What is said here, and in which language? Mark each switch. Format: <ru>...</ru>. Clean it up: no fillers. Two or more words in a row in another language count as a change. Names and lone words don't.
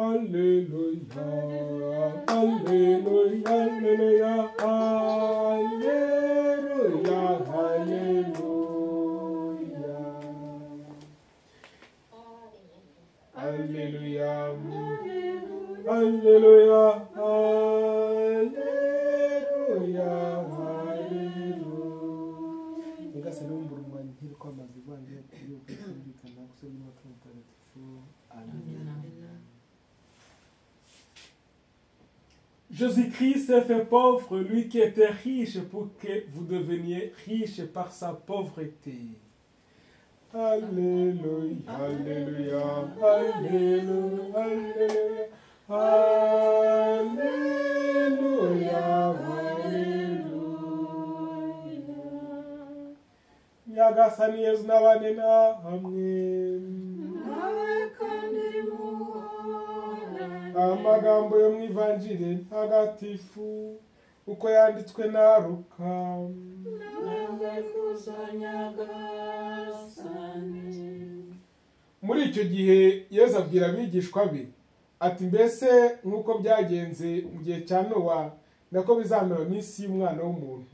<fr>Alléluia, Alléluia, Alléluia, Alléluia, Alléluia. Alléluia, Alléluia, Alléluia, Alléluia.</fr> <rw>Nyagasani w'umbura umwanya nk'iri kwamaza ivanjiri kuri uko kumvikana gusoma n'amatwi mutagatifu. Amen.</rw> <fr>Jésus-Christ s'est fait pauvre, lui qui était riche, pour que vous deveniez riches par sa pauvreté. Alléluia, Alléluia, Alléluia, Alléluia, Alléluia.</fr> <rw>Nyagasani Yesu n'abane namwe. Amagambo yo mu ivanjiri ntagatifu uko yanditswe na Luka. Muri icyo gihe Yesu abwira abigishwa be ati, mbese nk'uko byagenze mu gihe cya Nowa nako bizamera minsi y'umwana w'umuntu.</rw>